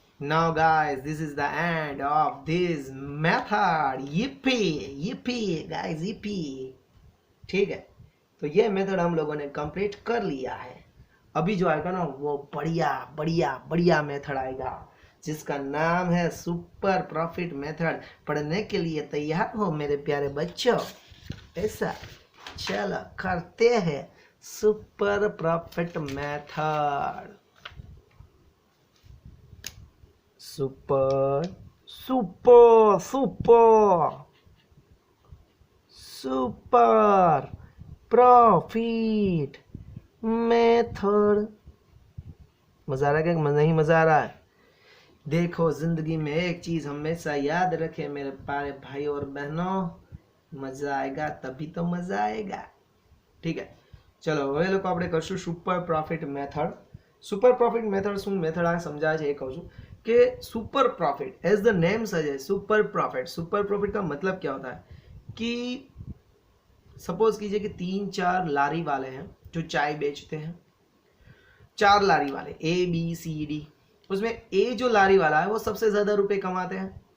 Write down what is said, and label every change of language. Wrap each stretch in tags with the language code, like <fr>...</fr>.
<en>Now guys, this is the end of this method. yippee guys, yippee.</en> <hi>ठीक है, तो ये मेथड हम लोगों ने कंप्लीट कर लिया है. अभी जो आएगा ना वो बढ़िया बढ़िया बढ़िया मेथड आएगा जिसका नाम है सुपर प्रॉफिट मेथड. पढ़ने के लिए तैयार हो मेरे प्यारे बच्चों? ऐसा चलो करते हैं super profit method. Super super super super profit method. मजा आ रहा है क्या? नहीं मजा आ रहा है? देखो, जिंदगी में एक चीज हमेशा याद रखे मेरे प्यारे भाई और बहनों, मजा आएगा तभी तो मजा आएगा. ठीक है,</hi> <gu>ચલો હવે લોકો આપણે કરશું super profit method. Super profit method શું મેથડ આ સમજાય છે એ કહું છું</gu> <hi>कि super profit as the name suggest super profit का मतलब क्या होता है कि सपोज कीजिए कि 3-4 लारी वाले हैं जो चाय बेचते हैं. 4 लारी वाले ABCD, उसमें A जो लारी वाला है वो सबसे ज्यादा रुपए कमाते हैं.</hi>